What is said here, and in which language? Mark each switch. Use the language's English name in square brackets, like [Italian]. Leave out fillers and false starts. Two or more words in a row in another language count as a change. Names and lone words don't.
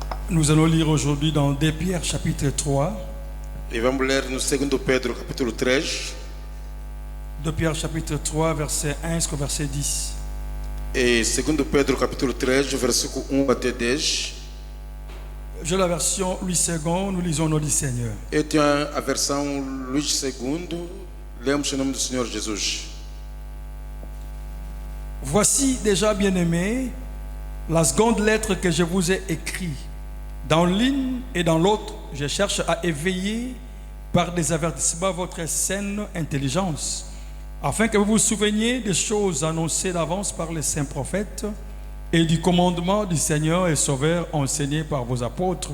[French] Nous allons lire aujourd'hui dans 2 Pierre chapitre 3. [Portuguese] E vamos ler no 2 Pedro capítulo 3. [French] 2 Pierre chapitre 3 verset 1 jusqu'au verset 10. [Portuguese] E 2 Pedro capítulo 3, versículo 1 até 10. [French] J'ai la version Louis II, nous lisons au nom du Seigneur. [Portuguese] Eu tenho a versão Luís II, lemos em nome do Senhor Jesus. [French] Voici déjà, bien-aimés, la seconde lettre que je vous ai écrite. Dans l'une et dans l'autre, je cherche à éveiller par des avertissements votre saine intelligence, afin que vous vous souveniez des choses annoncées d'avance par les saints prophètes et du commandement du Seigneur et Sauveur enseigné par vos apôtres.